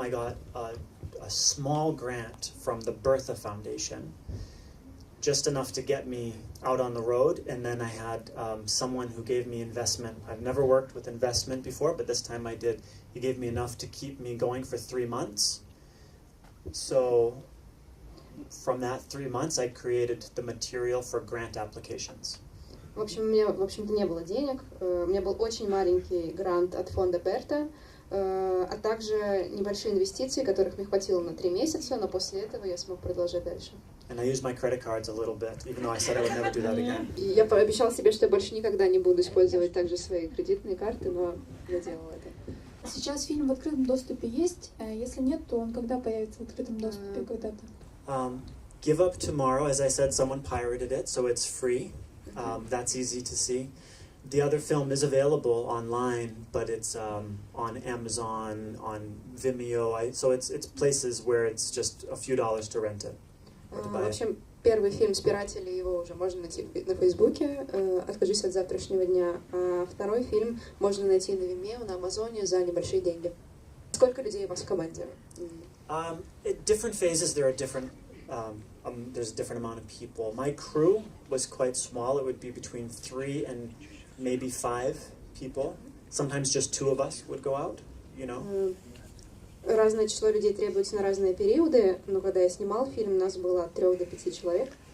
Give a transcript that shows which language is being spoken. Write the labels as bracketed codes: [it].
[en] I got a small grant from the Bertha Foundation, just enough to get me out on the road, and then I had someone who gave me investment. I've never worked with investment before, but this time I did. He gave me enough to keep me going for 3 months. So from that 3 months, I created the material for grant applications. [ru] В общем, у меня, в общем-то, не было денег. У меня был очень маленький грант от фонда Берта, а также небольшие инвестиции, которых мне хватило на 3 месяца, но после этого я смог продолжать дальше. [en] And I used my credit cards a little bit, even though I said I would never do that again. [ru] И я пообещала себе, что я больше никогда не буду использовать также свои кредитные карты, но я делала это. Сейчас фильм в открытом доступе есть? Если нет, то он когда появится в открытом доступе когда-то? [en] Give Up Tomorrow, as I said, someone pirated it, so it's free. That's easy to see. The other film is available online, but it's on Amazon, on Vimeo, so it's places where it's just a few dollars to rent it or to buy [ru] В [en] it. [ru] общем, первый фильм «Спиратели», его уже можно найти на Фейсбуке, «Откажусь от завтрашнего дня», а второй фильм можно найти на Vimeo, на Амазоне за небольшие деньги. Сколько людей у вас в команде? [en] At different phases, there are different. There's a different amount of people. My crew was quite small. It would be between 3 and maybe 5 people. Sometimes just 2 of us would go out, [ru] Разное число людей требуется на разные периоды, но когда я снимал фильм, у нас было от 3 до 5 человек.